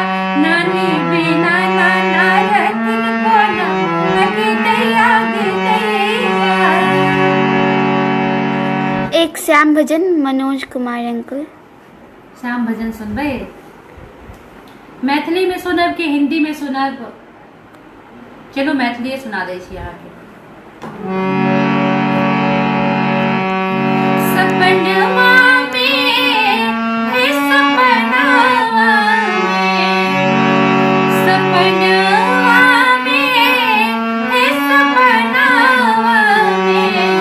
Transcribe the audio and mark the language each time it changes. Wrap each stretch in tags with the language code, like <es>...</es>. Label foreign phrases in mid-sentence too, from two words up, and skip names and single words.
<mai>नानी बिना नाना रहतिन कोना, आगे दैया गे दैया। एक श्याम भजन मनोज कुमार अंकल। श्याम भजन सुनबै? मैथिली में सुनब कि हिंदी में सुनब? चलो मैथिली सुना दै छी अहाँके। सपनवा में है सपनवा में, सपनवा में है सपनवा में।</mai>